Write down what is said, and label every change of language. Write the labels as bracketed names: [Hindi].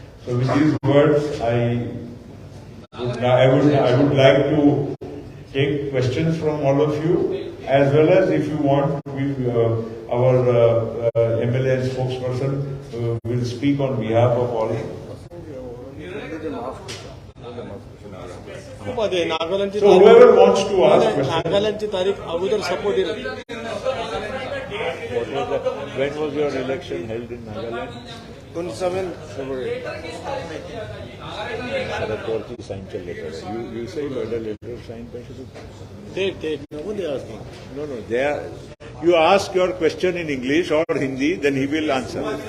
[English] So with these words, I would like to take questions from all of you, as well as if you want, our MLA and spokesperson will speak on behalf of all. [Marathi] नागालँडची [English] So whoever wants to ask questions. [Marathi] नागालँडची तारीख अगोदर support दिली. [English] When was your election held in Nagaland? 27 February. Sharad Pawar signed a letter. You say you had a letter signed by Sharad Pawar? Nobody asked me. No. You ask your question in English or Hindi, then he will answer.